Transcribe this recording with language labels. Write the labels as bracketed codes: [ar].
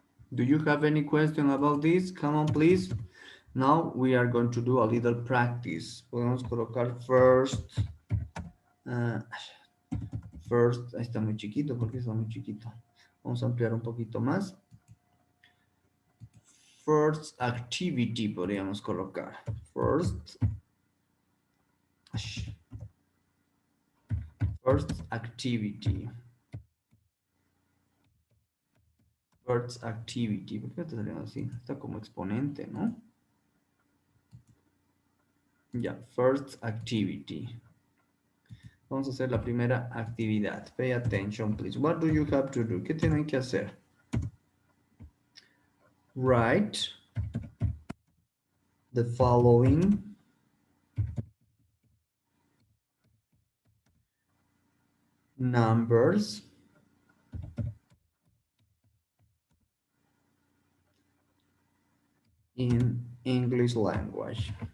[en] Do you have any question about this? Come on, please. Now we are going to do a little practice. [es] Podemos colocar first. First, ahí está muy chiquito, porque está muy chiquito. Vamos a ampliar un poquito más. [en] First activity [es] podríamos colocar. [en] First activity. First activity. [es] ¿Por qué está saliendo así? Está como exponente, ¿no? Ya, [en] first activity. [es] Vamos a hacer la primera actividad. [en] Pay attention, please. What do you have to do? [es] ¿Qué tienen que hacer? [en] Write the following numbers in English language.